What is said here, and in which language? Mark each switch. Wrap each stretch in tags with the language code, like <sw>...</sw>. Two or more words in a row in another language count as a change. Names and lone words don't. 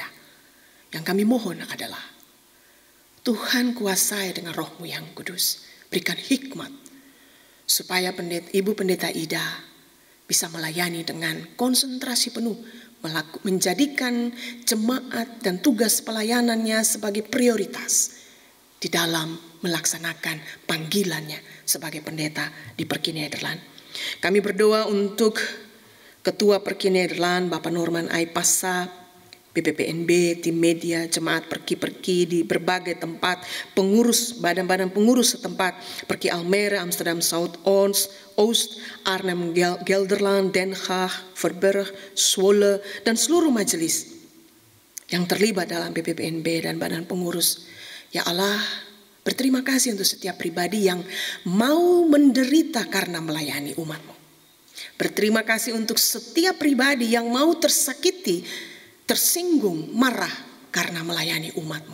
<id>Yang kami mohon adalah, Tuhan kuasai dengan Roh-Mu yang kudus, berikan hikmat, supaya Ibu Pendeta Ida bisa melayani dengan konsentrasi penuh, menjadikan jemaat dan tugas pelayanannya sebagai prioritas di dalam melaksanakan panggilannya sebagai pendeta di Perki Nederland. Kami berdoa untuk Ketua Perki Nederland, Bapak Norman Aipassa, BPPNB, tim media, jemaat perki-perki di berbagai tempat, pengurus, badan-badan pengurus setempat, Perki Almere, Amsterdam Zuidoost, Arnhem, Gelderland, Den Haag, Verburg, Zwolle, dan seluruh majelis yang terlibat dalam BPPNB dan badan pengurus. Ya Allah, berterima kasih untuk setiap pribadi yang mau menderita karena melayani umat-Mu. Berterima kasih untuk setiap pribadi yang mau tersakiti, tersinggung, marah karena melayani umat-Mu.</id>